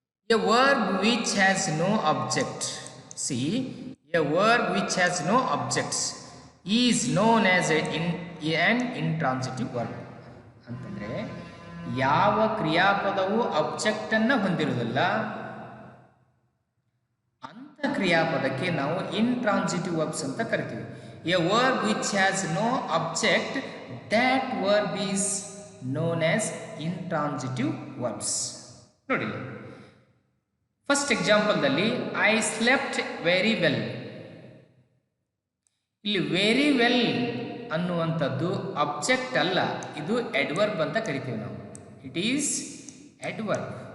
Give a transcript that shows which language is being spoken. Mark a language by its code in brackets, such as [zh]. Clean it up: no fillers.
[en] A verb which has no object. C, a verb which has no objects is known as an intransitive verb [kn] ಅಂತಂದ್ರೆ ಯಾವ ಕ್ರಿಯಾಪದವು object ಅನ್ನ ಹೊಂದಿರುವುದಿಲ್ಲ ಅಂತ ಕ್ರಿಯಾಪದಕ್ಕೆ ನಾವು intransitive verbs ಅಂತ ಕರಿತೀವಿ. [en] A verb which has no object, that verb is known as intransitive verbs. ನೋಡಿ, first ಎಕ್ಸಾಂಪಲ್ದಲ್ಲಿ I slept very well. ಇಲ್ಲಿ very well [kn] ಅನ್ನುವಂಥದ್ದು ಅಬ್ಜೆಕ್ಟ್ ಅಲ್ಲ, ಇದು ಅಡ್ವರ್ಬ್ ಅಂತ ಕರಿತೀವಿ ನಾವು. [en] It is adverb.